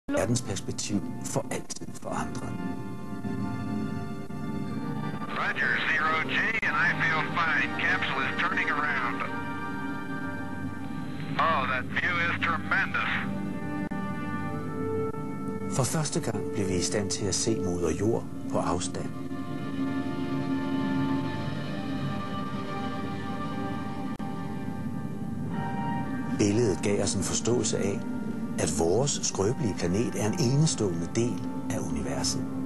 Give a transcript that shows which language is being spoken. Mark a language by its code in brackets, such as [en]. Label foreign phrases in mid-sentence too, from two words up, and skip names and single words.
[da] verdensperspektiv for altid forandret. [en] Roger, 0G, and I feel fine. Capsule is turning around. Oh, that view is tremendous. [da] For første gang blev vi i stand til at se moder jord på afstand. Billedet gav os en forståelse af, at vores skrøbelige planet er en enestående del af universet.